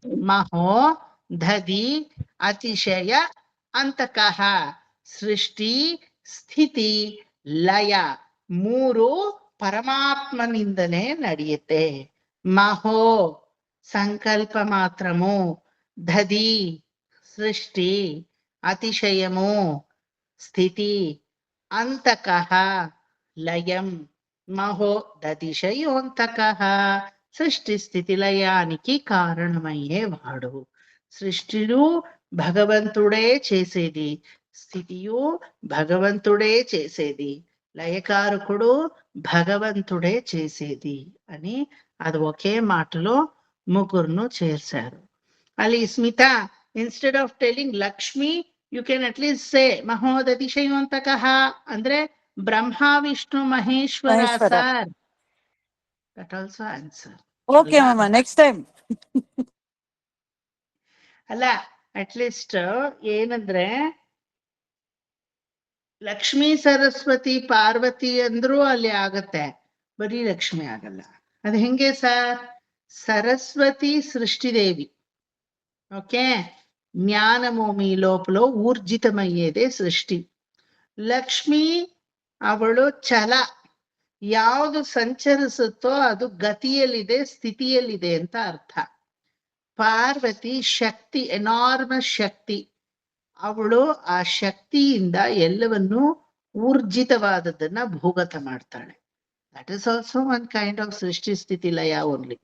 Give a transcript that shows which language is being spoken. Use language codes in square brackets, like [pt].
[kn] మహో దధి అతిశయ ಅಂತಕಃ ಸೃಷ್ಟಿ ಸ್ಥಿತಿ ಲಯ ಮೂರು ಪರಮಾತ್ಮನಿಂದಲೇ ನಡೆಯುತ್ತೆ. [te] ಮಹೋ సంకల్ప మాత్రము, దధి సృష్టి, అతిశయము స్థితి, అంతకః లయం. మహో దధిశయోంతకః సృష్టి స్థితి లయానికి కారణమయ్యేవాడు. సృష్టియు భగవంతుడే చేసేది, స్థితియు భగవంతుడే చేసేది, లయకారకుడు భగవంతుడే చేసేది అని అది ఒకే మాటలో ముగ్గురును చేర్చారు. [kn] ಅಲ್ಲಿ ಸ್ಮಿತ, [en] instead of telling Lakshmi, you can at least say ಮಹೋದಧಿಶಯೋಂತಕಃ [kn] ಅಂದ್ರೆ Brahma Vishnu Maheshwara sir. [en] That also answer. Okay ಮಾಮ, next time. [kn] ಅಲ್ಲ, ಅಟ್ಲೀಸ್ಟ್ ಏನಂದ್ರೆ ಲಕ್ಷ್ಮೀ ಸರಸ್ವತಿ ಪಾರ್ವತಿ ಅಂದ್ರೂ ಅಲ್ಲಿ ಆಗತ್ತೆ, ಬರೀ ಲಕ್ಷ್ಮಿ ಆಗಲ್ಲ. ಅದು ಹೆಂಗೆ ಸರ್? [te] సరస్వతి సృష్టిదేవి, ఓకే, జ్ఞానమోమి లోపల ఊర్జితమయ్యేదే సృష్టి. [kn] ಲಕ್ಷ್ಮಿ ಅವಳು ಛಲ, ಯಾವುದು ಸಂಚರಿಸುತ್ತೋ ಅದು ಗತಿಯಲ್ಲಿದೆ, ಸ್ಥಿತಿಯಲ್ಲಿದೆ ಅಂತ ಅರ್ಥ. ಪಾರ್ವತಿ ಶಕ್ತಿ, ಎನಾರ್ಮಸ್ ಶಕ್ತಿ, ಅವಳು ಆ ಶಕ್ತಿಯಿಂದ ಎಲ್ಲವನ್ನೂ ಊರ್ಜಿತವಾದದ್ದನ್ನ ಭೂಗತ ಮಾಡ್ತಾಳೆ. [en] That is also one kind of Srishti Sthiti Laya only.